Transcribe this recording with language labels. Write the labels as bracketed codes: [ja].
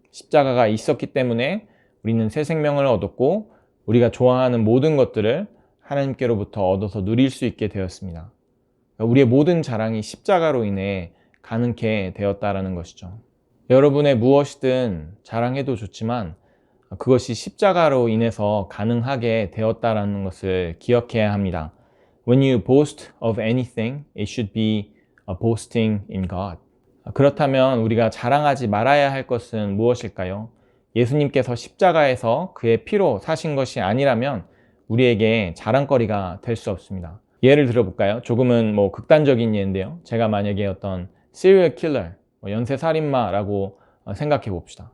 [ko] 십자가가 있었기 때문에 우리는 새 생명을 얻었고 우리가 좋아하는 모든 것들을 하나님께로부터 얻어서 누릴 수 있게 되었습니다. 우리의 모든 자랑이 십자가로 인해 가능케 되었다라는 것이죠. 여러분의 무엇이든 자랑해도 좋지만 그것이 십자가로 인해서 가능하게 되었다라는 것을 기억해야 합니다. [en] When you boast of anything, it should be a boasting in God. [ko] 그렇다면 우리가 자랑하지 말아야 할 것은 무엇일까요? 예수님께서 십자가에서 그의 피로 사신 것이 아니라면 우리에게 자랑거리가 될 수 없습니다. 예를 들어볼까요? 조금은 극단적인 예인데요. 제가 만약에 어떤 serial killer, 연쇄살인마라고 생각해 봅시다.